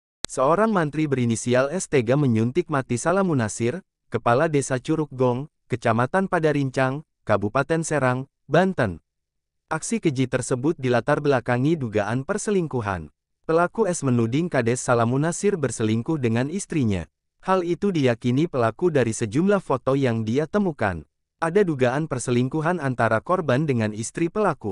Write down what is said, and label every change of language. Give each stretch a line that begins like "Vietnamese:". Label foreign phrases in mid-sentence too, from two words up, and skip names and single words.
Indonesian: Seorang mantri berinisial S tega menyuntik mati Salamunasir, kepala desa Curug Gong, Kecamatan Padarincang, Kabupaten Serang, Banten. Aksi keji tersebut dilatar belakangi dugaan perselingkuhan. Pelaku S menuding Kades Salamunasir berselingkuh dengan istrinya. Hal itu diyakini pelaku dari sejumlah foto yang dia temukan. Ada dugaan perselingkuhan antara korban dengan istri pelaku.